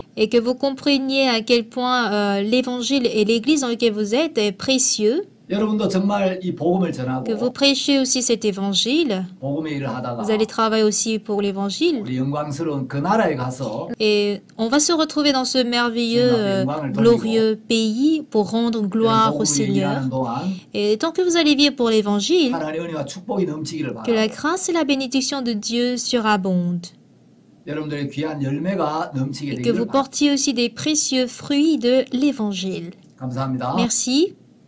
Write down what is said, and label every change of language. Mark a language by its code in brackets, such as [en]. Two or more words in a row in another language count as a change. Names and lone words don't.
[fr] et que vous compreniez à quel point l'évangile et l'église dans laquelle vous êtes est précieux, [ko] 여러분도 정말 이 복음을 [fr] que vous [ko] 전하고 [fr] prêchez aussi cet évangile. [ko] 복음의 일을 하다가 [fr] Vous allez travailler aussi pour l'évangile. [ko] 우리 영광스러운 그 나라에 가서 [fr] Et on va se retrouver dans ce merveilleux, glorieux pays pour rendre gloire au [ko] 복음을 [fr] Seigneur. [ko] 일하는 동안 [fr] Et tant que vous allez vivre pour l'évangile, [ko] 하나님의 은혜와 축복이 넘치기를 [fr] que la [ko] 바랍니다. [fr] grâce et la bénédiction de Dieu surabondent. [ko] 여러분들의 귀한 열매가 넘치게 [fr] Et que [ko] 되기를 [fr] vous [ko] 바랍니다. [fr] portiez aussi des précieux fruits de l'évangile. [ko] 감사합니다. [fr] Merci.